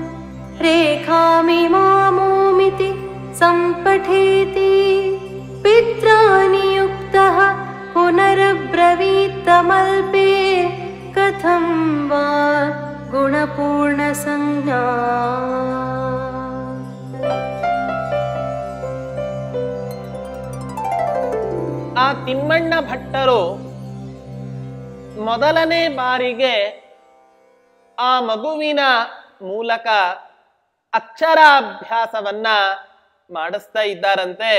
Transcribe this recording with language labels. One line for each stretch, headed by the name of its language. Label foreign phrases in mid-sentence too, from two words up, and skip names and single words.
Sanskrit: रेखामिमामोमिति सम्पठेति पित्रा नियुक्तः पुनरब्रवीत्तमल्पे कथं वा गुणपूर्णसंज्ञा।
Kannada: ಆ ತಿಮ್ಮಣ್ಣ ಭಟ್ಟರು ಮೊದಲನೇ ಬಾರಿಗೆ ಆ ಮಗುವಿನ ಮೂಲಕ ಅಕ್ಷರಾಭ್ಯಾಸವನ್ನ ಮಾಡಿಸ್ತಾ ಇದ್ದಾರಂತೆ.